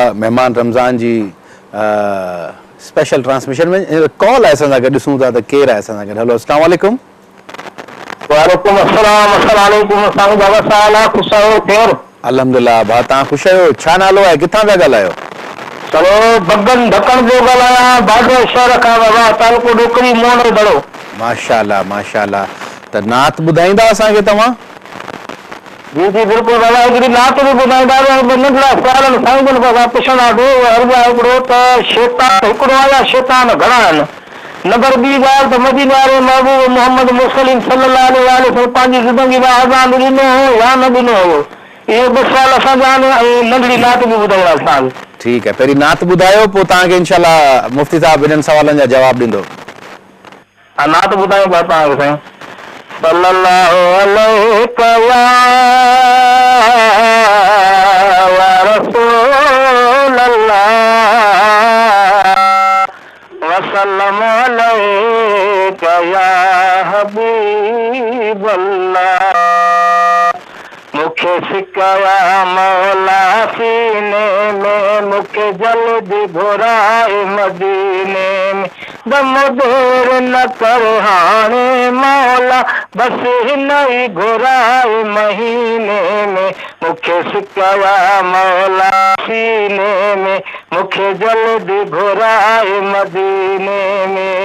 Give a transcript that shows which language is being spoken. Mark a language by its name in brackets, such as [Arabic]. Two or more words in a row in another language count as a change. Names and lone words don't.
[Sindhi] महिमान रमज़ान जी स्पेशल ट्रांसमिशन में कॉल आहे, असां सां गॾु ॾिसूं था त केरु आहे असां सां गॾु। हेलो, [Arabic] السلام عليكم. وعليكم السلام السلام عليكم. [Sindhi] साईं बाबा साला ख़ुश आहियो? ख़ैर अल्हम्दुलिल्लाह। भाउ तव्हां ख़ुशि आहियो? छा नालो आहे, किथां पिया ॻाल्हायो? चलो बगन ढकण जो ॻाल्हायां, बाडर शहर खां बाबा, तालुको डोकरी मोहन दड़ो। माशाल्लाह माशाल्लाह। त नात ॿुधाईंदा असांखे तव्हां? जी जी बिल्कुलु बाबा, हिकिड़ी नात बि ॿुधाईंदा। नंढड़ा सवाल साईं जन खां पुछंदा हिकिड़ो त शैतान हिकिड़ो आहे या शैतान घणा आहिनि? नंबर ॿी ॻाल्हि त मदीने वारे महबूब मोहम्मद मुरसलीन [Arabic] صلى الله عليه وسلم [Sindhi] पंहिंजी ज़िंदगी में आज़ान ॾिनो हो या न ॾिनो हो? इहे ॿ सवाल असांजा आहिनि ऐं नंढड़ी नात बि ॿुधाईंदा असांखे। ठीकु आहे, पहिरीं नात ॿुधायो, पोइ तव्हांखे इंशाल्लाह मुफ़्ती साहिबु हिननि सवालनि जा जवाब ॾींदो। हा, नात ॿुधायूं था तव्हांखे साईं। [Arabic] صلى الله عليه ورسول الله وسلم عليك يا حبيب الله, [Sindhi] मुखे सिकाया मौला सीने में, मुखे जल्दी घुराए मदीने में, दम देर न कर हाणे मौला, बस हिन ई घुराए महीने में, मुखे सिकाया मौला सीने में, मुखे जल्दी घुराए मदीने में।